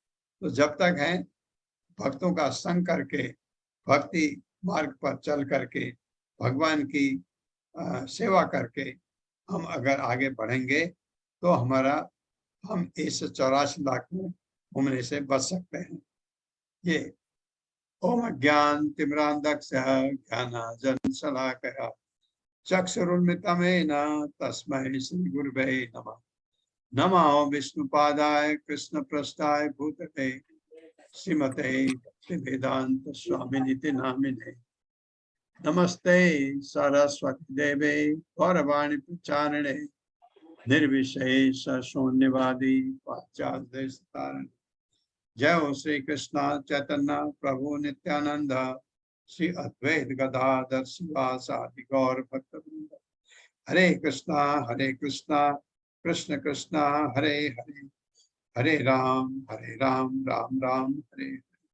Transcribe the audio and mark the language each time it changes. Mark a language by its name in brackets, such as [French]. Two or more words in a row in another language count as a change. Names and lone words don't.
[Hindi] तो जब तक हैं भक्तों का संग करके, भक्ति मार्ग पर चल करके, भगवान की सेवा करके हम अगर आगे बढ़ेंगे तो हम इस 84 लाख में घूमने से बच सकते हैं। [Sanskrit] ये ओम ज्ञान तिमिरान्धस्य ज्ञानांजन शलाकया चक्षुरुन्मिलितं येन तस्मै श्री गुरुवे नमः। नमो विष्णुपादाय कृष्णप्रेष्ठाय भूतले श्रीमते भक्तिवेदांत स्वामिनिति नामिने। नमस्ते सरस्वती देवे गौरवाणी प्रचारिणे निर्विशेष शून्यवादी पाश्चात्य। जय हो श्री कृष्ण चैतन्य प्रभु नित्यानंद, श्री अद्वैत गदाधर शिवासादि गौर भक्तवृंद। हरे कृष्णा कृष्ण कृष्ण हरे हरे, हरे राम राम राम हरे।